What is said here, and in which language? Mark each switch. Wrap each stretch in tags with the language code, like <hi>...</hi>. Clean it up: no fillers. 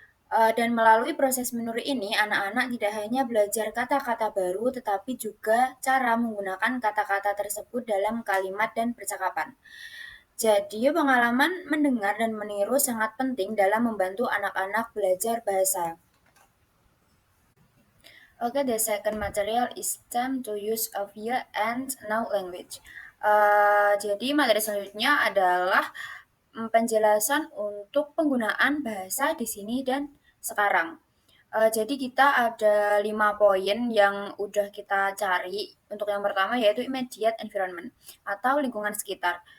<id>Dan melalui proses meniru ini, anak-anak tidak hanya belajar kata-kata baru, tetapi juga cara menggunakan kata-kata tersebut dalam kalimat dan percakapan. Jadi, pengalaman mendengar dan meniru sangat penting dalam membantu anak-anak belajar bahasa.</id> <en>Okay, the second material is time to use of here and now language.</en> <id>Jadi materi selanjutnya adalah penjelasan untuk penggunaan bahasa di sini dan sekarang. Jadi kita ada 5 poin yang udah kita cari. Untuk yang pertama yaitu immediate environment atau lingkungan sekitar.</id>